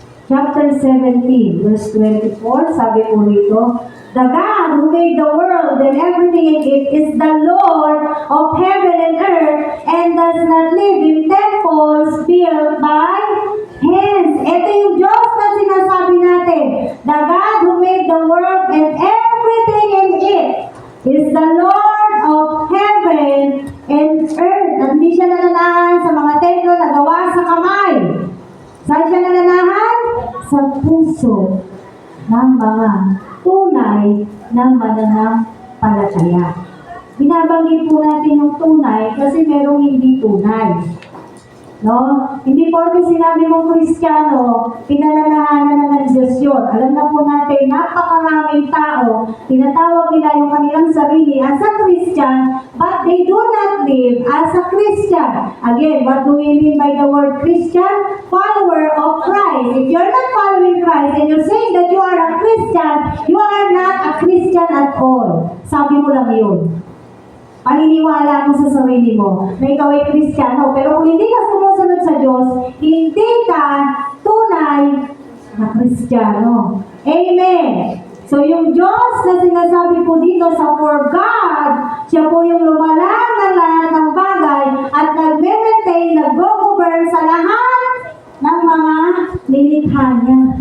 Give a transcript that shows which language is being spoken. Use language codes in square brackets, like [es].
[en] Chapter 17 verse 24, [tl] sabi po rito, [en] "The God who made the world and everything in it is the Lord of heaven and earth and does not live in temples built by hands." [tl] Ito yung Diyos na sinasabi natin. [en] The God who made the world and everything in it is the Lord of heaven and earth. [tl] At hindi siya nananahan sa mga templo na gawa sa kamay. Saan siya nananahan? Sa puso ng mga tunay na mananampalataya. Binabanggit po natin yung tunay kasi merong hindi tunay. No? Hindi porke sinabi mong Kristiyano, pinalalahanan na ng Diyos yun. Alam na po natin, napakaraming tao, tinatawag nila yung kanilang sarili [en] as a Christian, but they do not live as a Christian. Again, what do we mean by the word Christian? Follower of Christ. If you're not following Christ and you're saying that you are a Christian, you are not a Christian at all. [tl] Sabi mo lang yun. Paniniwala mo sa sarili mo na ikaw ay Kristiyano, pero kung hindi ka sumusunod sa Diyos, hindi ka tunay na Kristiyano. Amen! So yung Diyos na sinasabi po dito sa for God, siya po yung lumalang ng lahat ng bagay at nagme-maintain, nag-govern sa lahat ng mga nilikha niya.